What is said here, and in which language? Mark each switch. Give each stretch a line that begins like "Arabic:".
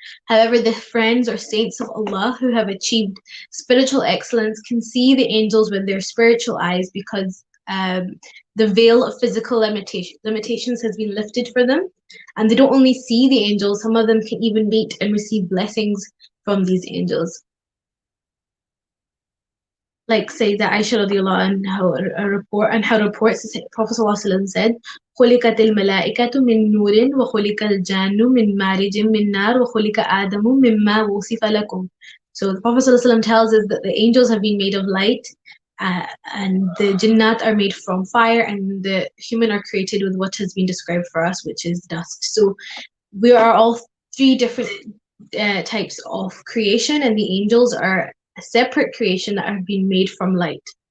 English: However, the friends or saints of Allah who have achieved spiritual excellence can see the angels with their spiritual eyes because the veil of physical limitations has been lifted for them. And they don't only see the angels, some of them can even meet and receive blessings from these angels. Like Sayyidah Aisha radiallahu anha, her reports, the Prophet ﷺ said,
Arabic: خُلِقَتِ الْمَلَائِكَةُ مِن نُورٍ وَخُلِقَ الْجَانُّ مِن مَارِجٍ مِن نَارٍ وَخُلِقَ آدَمُ مِمَّا وُصِفَ لَكُمْ.
English: So the Prophet ﷺ tells us that the angels have been made of light, and the jinnat are made from fire, and the human are created with what has been described for us, which is dust. So we are all three different types of creation, and the angels are a separate creation that have been made from light.